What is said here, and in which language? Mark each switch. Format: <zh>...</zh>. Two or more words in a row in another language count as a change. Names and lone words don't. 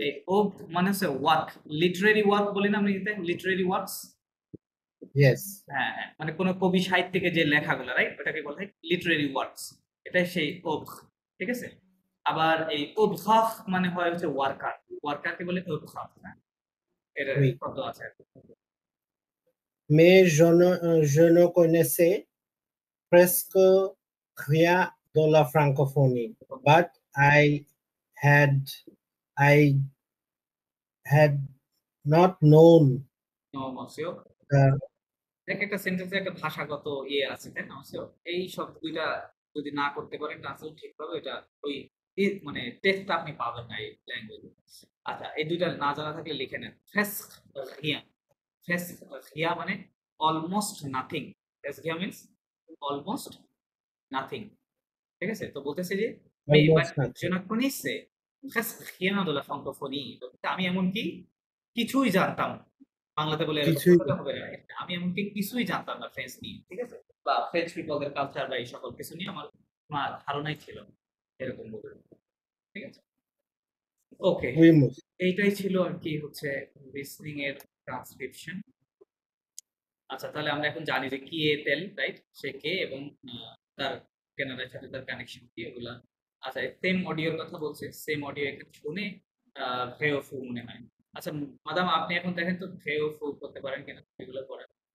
<bn>এই ওফ মানে হচ্ছে</bn> <en>work literary work</en> <bn>বলি না আমরা</bn> <en>literary works</en> <bn>ইয়েস হ্যাঁ হ্যাঁ মানে কোনো কবি সাহিত্যিকের যে লেখাগুলো রাইট ওটাকে বলা হয়</bn> <en>literary works</en> <bn>এটাই সেই ওব ঠিক আছে আবার এই ওবখাফ মানে হয় হচ্ছে ওয়ার্কার ওয়ার্কারকে বলে ওবখাফ হ্যাঁ এর</bn> <fr>Oui.</fr> <bn>শব্দ আছে</bn> <fr>mais je ne connaissais presque rien de la francophonie</fr> <en>but had I had not known</en> <bn>নো মসিও the দেখ একটা সেন্টেন্সে একটা ভাষাগত ইয়ে আছে তাই না মসিও এই শব্দ দুইটা যদি না করতে পারেন ট্রান্সলেট ঠিকভাবে এটা ওই মানে টেক্সটটা আপনি পাবেন না এই ল্যাঙ্গুয়েজে আচ্ছা এই দুইটা না জানা থাকলে লিখে নেন</bn> <fr>presque rien presque rien</fr> <bn>মানে</bn> <en>almost nothing</en> <fr>presque rien</fr> <en>means almost nothing</en> <bn>ঠিক আছে তো বলতেছে যে</bn> <en>almost nothing.</en> <fr>je ne connaissais presque rien de la francophonie</fr> <bn>আমি এমনকি কিছুই জানতাম বাংলাতে বলে এরকম কিছুই বলতে হবে না। আমি এমনকি কিছুই জানতাম না ফ্রেঞ্চ নিয়ে ঠিক আছে বা ফ্রেঞ্চ পিপলদের কালচার বা এই সকল কিছু নিয়ে আমার কোনো ধারণাই ছিল না। এরকম বলতে ঠিক আছে ওকে</bn> <fr>Oui, monsieur.</fr> <bn>এইটাই ছিল আর কি হচ্ছে লিসনিং এর ট্রান্সক্রিপশন আচ্ছা তাহলে আমরা এখন জানি যে কি এতেল রাইট সে কে এবং তার কেনাডার সাথে তার কানেকশন কি এগুলা আচ্ছা সেম অডিওর কথা বলছে</bn> <en>same audio</en> <bn>এখানে শুনে ভেওফু মনে হয় আচ্ছা মাদাম আপনি এখন দেখেন তো ভেওফু করতে পারেন কিনা এগুলো করেন</bn>